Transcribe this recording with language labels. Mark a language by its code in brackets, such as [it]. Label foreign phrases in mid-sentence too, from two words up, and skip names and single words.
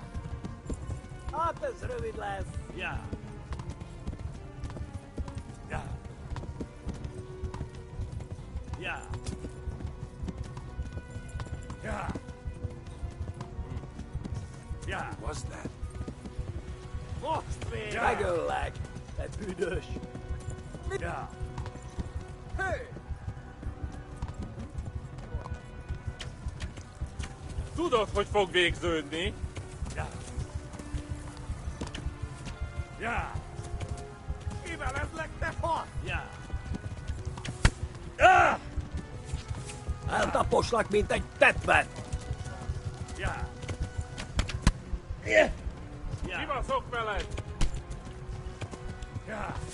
[hu] Hát ez rövid lesz. Ja. Ja. Ja. Ja. Ja. [en] Was that? [hu] Most végre! Ja. Megöllek, te büdös! Ja. [en] Hey! [hu] Tudod, hogy fog végződni? Ja. Ja. Kivelezlek, te fasz! Ja. Eltaposlak, mint egy tetvet! Ja. [en] Yeah. [hu] Ja. Kibaszok veled! Ja.